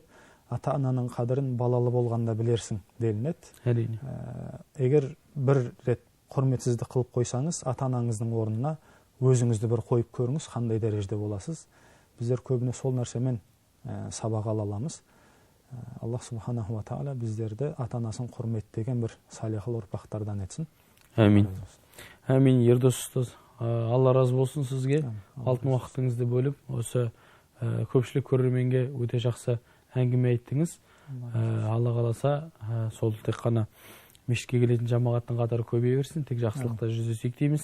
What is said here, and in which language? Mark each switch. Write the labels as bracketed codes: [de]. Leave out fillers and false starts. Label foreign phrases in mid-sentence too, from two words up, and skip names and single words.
[kk] Ата-ананың қадірін балалы болғанда білерсің делінеді. Әрине. Егер бір рет құрметсізді қылып қойсаңыз, ата-анаңыздың орнына өзіңізді бір қойып көріңіз, қандай дәрежеде боласыз. Біздер көбіне сол нәрсемен сабақ ала аламыз. [ar] الله سبحانه وتعالى [kk] біздерді ата-анасын құрметтеген бір салихал ұрпақтардан етсін. Әмин. Әмин, Ердос ұстаз. Алла разы болсын сізге. Алтын уақытыңызды бөліп, осы көпшілік көрерменге өте жақсы әңгіме айттыңыз. Алла қаласа, сол тек қана мешітке келетін жамағаттың қатары көбейе берсін, тек жақсылықта жүздесейік дейміз.